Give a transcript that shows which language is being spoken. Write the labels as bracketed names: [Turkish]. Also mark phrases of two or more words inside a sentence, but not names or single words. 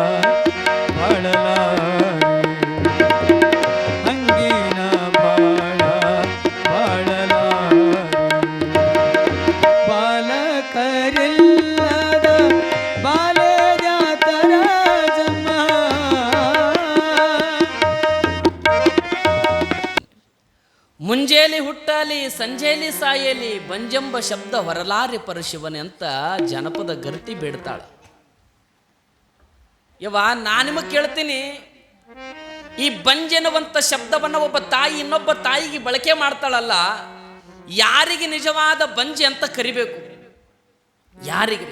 [Kannada] ಬಾಳಲಾರೆ ಹಂಗಿನ ಬಾಳ ಬಾಳಲಾರೆ ಬಾಲಕರಿಲ್ಲದ ಬಾಲೆ ಜಾತರ ಜನ್ಮ ಮುಂಜೇಲಿ ಹುಟ್ಟಲಿ ಸಂಜೇಲಿ ಸಾಯಲಿ ಬಂಜೆಂಬ ಶಬ್ದ ಹೊರಲಾರಿ ಪರಶಿವನೆ ಅಂತ ಜನಪದ ಗರ್ತಿ ಬೇಡ್ತಾಳ. ಯವ್ವ ನಾನು ನಿಮಗೆ ಕೇಳ್ತೀನಿ, ಈ ಬಂಜೆನ್ನುವಂಥ ಶಬ್ದವನ್ನು ಒಬ್ಬ ತಾಯಿ ಇನ್ನೊಬ್ಬ ತಾಯಿಗೆ ಬಳಕೆ ಮಾಡ್ತಾಳಲ್ಲ, ಯಾರಿಗೆ ನಿಜವಾದ ಬಂಜೆ ಅಂತ ಕರಿಬೇಕು? ಯಾರಿಗ್ರಿ?